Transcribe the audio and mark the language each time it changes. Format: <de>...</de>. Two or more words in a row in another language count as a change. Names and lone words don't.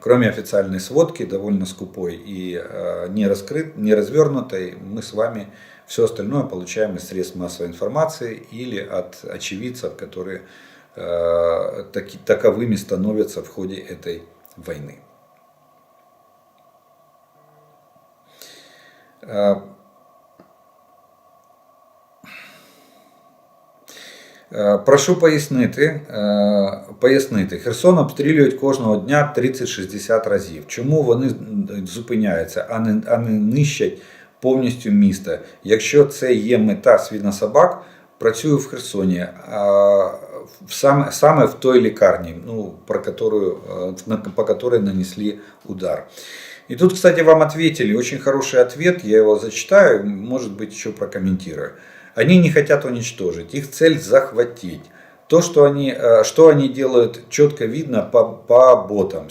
<ru>Кроме официальной сводки, довольно скупой и не развернутой, мы с вами все остальное получаем из средств массовой информации или от очевидцев, которые таковыми становятся в ходе этой войны.</ru> <uk>Прошу пояснити. Херсон обстрілюють кожного дня 30-60 разів. Чому вони зупиняються, а не нищать повністю місто? Якщо це є мета свинособак, працюю в Херсоні, саме в той лікарні,</uk> <ru>по которой нанесли удар. И тут, кстати, вам ответили, очень хороший ответ, я его зачитаю, может быть, еще прокомментирую. Они не хотят уничтожить, их цель захватить. То, что они делают, четко видно по ботам.</ru>